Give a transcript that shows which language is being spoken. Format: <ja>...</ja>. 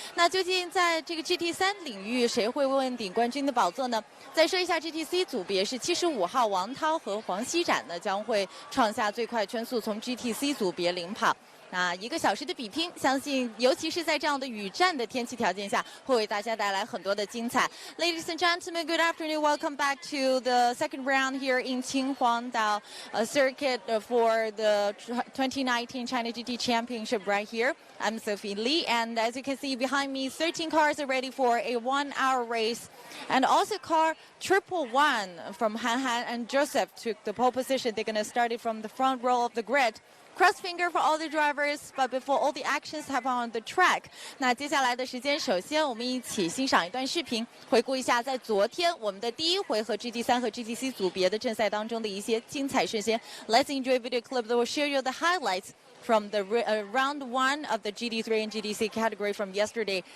<zh>那究竟在这个 GT3 领域谁会问鼎冠军的宝座呢？再说一下 GTC 组别是75号王涛和黄熙展呢将会创下最快圈速，从 GTC 组别领跑。那1个小时的比拼，相信尤其是在这样的雨战的天气条件下，会为大家带来很多的精彩。</zh> <en>Ladies and gentlemen, good afternoon. Welcome back to the second round here in Qinhuangdao circuit for the 2019 China GT Championship right here. I'm Sophie Lee, and as you can see behind me, 13 cars are ready for a 1-hour race. And also car 111 from Han and Joseph took the pole position. They're going to start it from the front row of the grid. Cross finger for all the drivers, but before all the actions happen on the track.</en> <zh>那接下来的时间，首先我们一起欣赏一段视频，回顾一下在昨天我们的第1回合 GT3 和 GTC 组别的正赛当中的一些精彩瞬间。</zh> <en>Let's enjoy a video clip that will show you the highlights from the round 1 of the GT3 and GTC category from yesterday.</en>